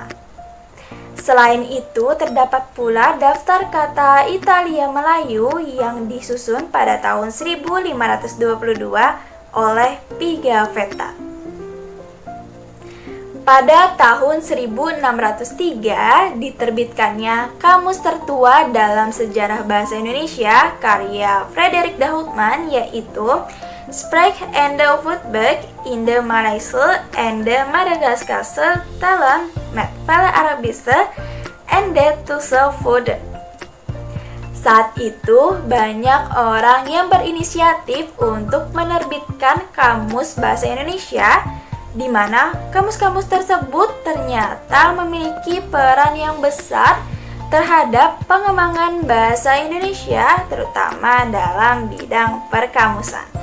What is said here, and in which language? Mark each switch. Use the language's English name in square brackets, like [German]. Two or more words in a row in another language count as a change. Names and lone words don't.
[Indonesian] Selain itu, terdapat pula daftar kata Italia Melayu yang disusun pada tahun 1522 oleh Pigafetta. Pada tahun 1603 diterbitkannya Kamus Tertua dalam Sejarah Bahasa Indonesia karya Frederik de Houtman, yaitu Spraak en de Voetboek in de Maleise en de Madagaskarse talen met vele Arabische en de tussenvoegen. Saat itu banyak orang yang berinisiatif untuk menerbitkan Kamus Bahasa Indonesia, di mana kamus-kamus tersebut ternyata memiliki peran yang besar terhadap pengembangan bahasa Indonesia, terutama dalam bidang perkamusan.